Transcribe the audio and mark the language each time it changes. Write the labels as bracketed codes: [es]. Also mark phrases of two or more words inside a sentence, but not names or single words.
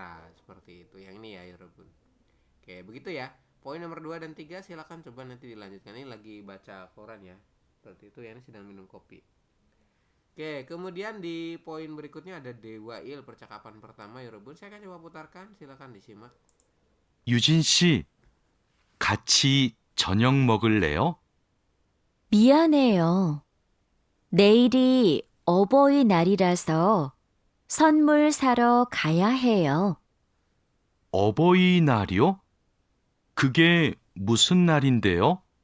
[id] Seperti itu. Yang ini ya, Rebun. Oke, begitu ya. poin nomor 2 dan 3 silakan coba nanti dilanjutkan. Ini lagi baca koran ya. Seperti itu ya, ini sedang minum kopi. Oke, kemudian di poin berikutnya ada Dewa Il, percakapan pertama 여러분. Saya akan coba putarkan, silakan disimak. [ko] 유진 씨, 같이 저녁 먹을래요? 미안해요. 내일이 어버이날이라서 선물 사러 가야 해요. 어버이날이요? 그게 무슨 날인데요?